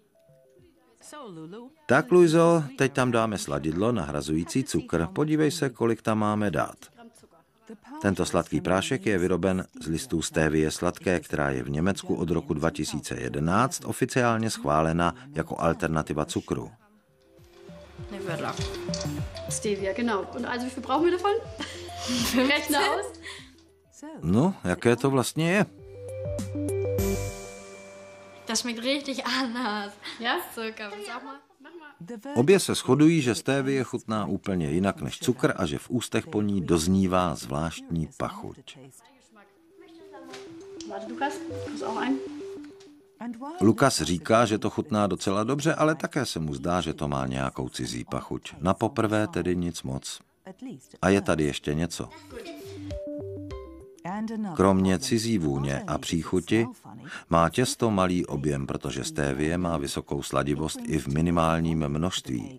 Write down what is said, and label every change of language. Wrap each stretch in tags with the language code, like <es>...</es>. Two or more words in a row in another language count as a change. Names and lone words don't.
<cs>Tak, Luizo, teď tam dáme sladidlo nahrazující cukr. Podívej se, kolik tam máme dát. Tento sladký prášek je vyroben z listů stévie sladké, která je v Německu od roku 2011 oficiálně schválena jako alternativa cukru. Nivella.</cs> <de>Stevia, genau. Und also wie viel brauchen wir davon? Rechne aus.</de> <cs>No, jaké to vlastně je?</cs> <de>Das schmeckt richtig anders. Ja? Zucker. Willst du auch mal?</de> <cs>Obě se shodují, že stévie chutná úplně jinak než cukr a že v ústech po ní doznívá zvláštní pachuť.</cs> <de>Warte, Lukas, kriegst auch ein?</de> <cs>Lukas říká, že to chutná docela dobře, ale také se mu zdá, že to má nějakou cizí pachuť. Na poprvé tedy nic moc. A je tady ještě něco. Kromě cizí vůně a příchuti má těsto malý objem, protože stévie má vysokou sladivost i v minimálním množství.</cs>